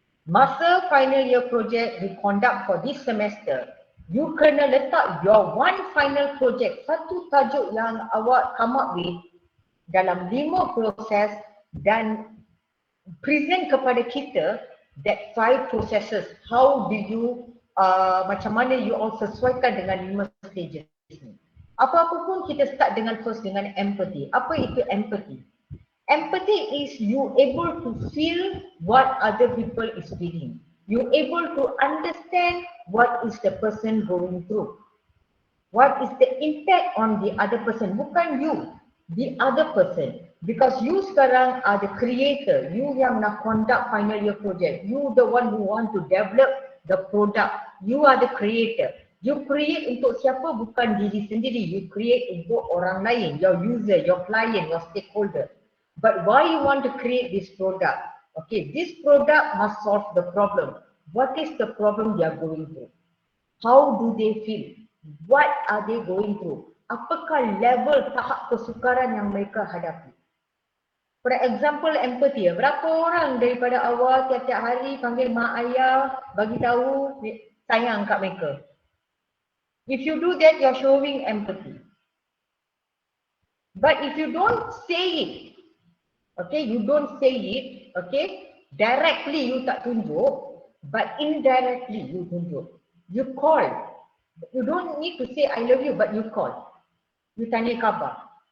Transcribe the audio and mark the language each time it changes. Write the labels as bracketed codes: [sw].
[en] Masa final year project we conduct for this semester, you [ms] kena letak [en] your one final project, [ms] satu tajuk yang awak [en] come up with dalam 5 proses dan present kepada kita that 5 processes. How do you, [ms] macam mana you all sesuaikan dengan 5 stages ni. Apa-apa pun kita start dengan first dengan empathy. Apa itu empathy? [en] Empathy is you able to feel what other people is feeling. You able to understand what is the person going through. What is the impact on the other person? Bukan you, the other person. Because you sekarang are the creator. You yang nak conduct final year project. You the one who want to develop the product. You are the creator. You create untuk siapa? [ms] Bukan diri sendiri. [en] You create untuk orang lain. Your user, your client, your stakeholder. But why you want to create this product? Okay, this product must solve the problem. What is the problem they are going through? How do they feel? What are they going through? [ms] Apakah level tahap kesukaran yang mereka hadapi? [en] For example, empathy. [ms] Berapa orang daripada awal tiap-tiap hari panggil mak ayah, bagi tahu sayang kat mereka? [en] If you do that, you're showing empathy. But if you don't say it, okay, you don't say it, okay, directly you [ms] tak tunjuk, [en] but indirectly you tunjuk. You call. You don't need to say I love you, but you call. You [ms] tanya khabar.